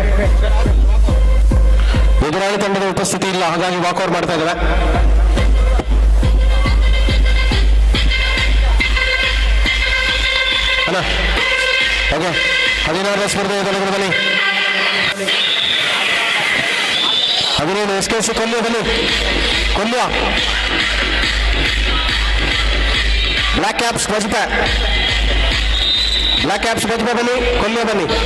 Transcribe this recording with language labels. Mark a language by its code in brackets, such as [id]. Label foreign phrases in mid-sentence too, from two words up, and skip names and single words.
[kn] ಎದುರಾಳಿ ತಂಡದ ಉಪಸ್ಥಿತಿ ಇಲ್ಲ, ಹಾಗಾಗಿ ವಾಕೌಟ್ ಮಾಡ್ತಾ ಇದ್ದಾರೆ. ಅಲ್ಲ ಓಕೆ. 16ನೇ ಸ್ಪರ್ಧೆಯ ತಂಡಗಳು ಬನ್ನಿ. 17 SKC ಕೊಲ್ಯ ಬನ್ನಿ. ಕೊಲ್ಯ ಬ್ಲಾಕ್ ಕ್ಯಾಪ್ಸ್ ಬಜ್ಪೆ ಬನ್ನಿ. ಕೊಲ್ಯ ಬನ್ನಿ.